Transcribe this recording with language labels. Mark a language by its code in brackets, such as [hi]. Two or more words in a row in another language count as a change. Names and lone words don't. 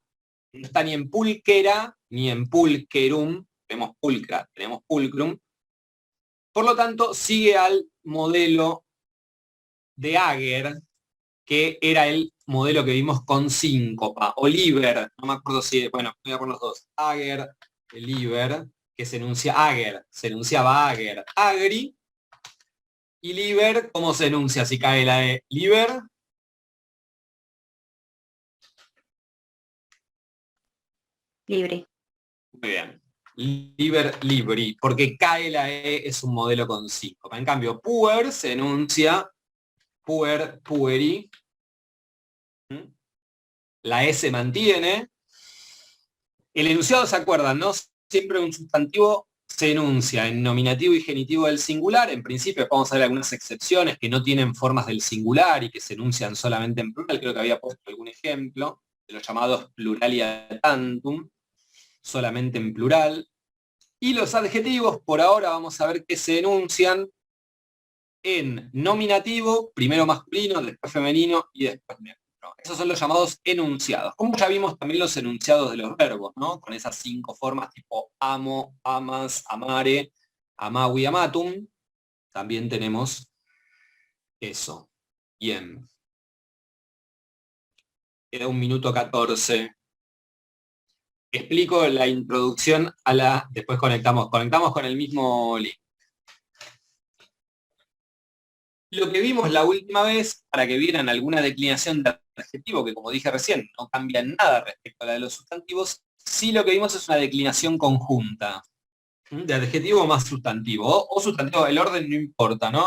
[es] No está ni en pulquera, ni en pulquerum, tenemos pulcra, tenemos pulcrum. Por lo tanto, sigue al modelo de Ager, que era el modelo que vimos con síncopa, o liber, no me acuerdo si, bueno, voy a poner los dos, [la] Ager, liber, [es] que se enuncia Ager, se enunciaba [la] Ager, agri, [es] y liber, ¿cómo se enuncia si cae la E? Liber. Libre. Muy bien. [la] Liber, libri, [es] porque cae la E es un modelo con síncopa. En cambio, puer se enuncia [la] puer, pueri. [es] La E se mantiene. El enunciado, ¿se acuerdan, no? Siempre un sustantivo se enuncia en nominativo y genitivo del singular. En principio vamos a ver algunas excepciones que no tienen formas del singular y que se enuncian solamente en plural. Creo que había puesto algún ejemplo de los llamados [la] pluralia tantum, [es] solamente en plural. Y los adjetivos, por ahora vamos a ver que se enuncian en nominativo, primero masculino, después femenino y después neutro. Esos son los llamados enunciados. Como ya vimos también los enunciados de los verbos, ¿no? Con esas 5 formas tipo amo, [la] amas, amare, amavi, amatum. [es] También tenemos eso. Bien. Queda 1 minuto 14. Explico la introducción a la... Después conectamos con el mismo link. Lo que vimos la última vez, para que vieran alguna declinación de adjetivo, que como dije recién, no cambia nada respecto a la de los sustantivos, sí lo que vimos es una declinación conjunta, de adjetivo más sustantivo, o sustantivo, el orden no importa, ¿no?